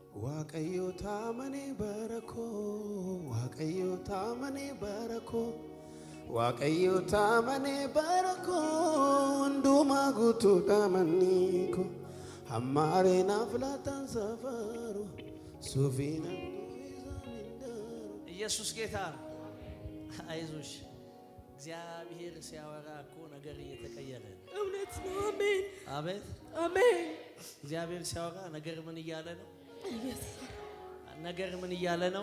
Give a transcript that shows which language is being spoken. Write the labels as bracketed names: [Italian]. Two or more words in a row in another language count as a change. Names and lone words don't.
[Oromo] waaqayyo taamane barako waaqayyo taamane barako waaqayyo taamane barako hunduma guutuudha manni ko hammaaree naaf laatan safaru suufiin [Amharic] ኢየሱስ ጌታ ነው። አይዞሽ እግዚአብሔር ሲያወራ እኮ ነገር እየተቀየረ እውነት ነው። አሜን አቤት አሜን። እግዚአብሔር ሲያወራ ነገር ምን እያለ ነው? ነገር ምን እያለ ነው?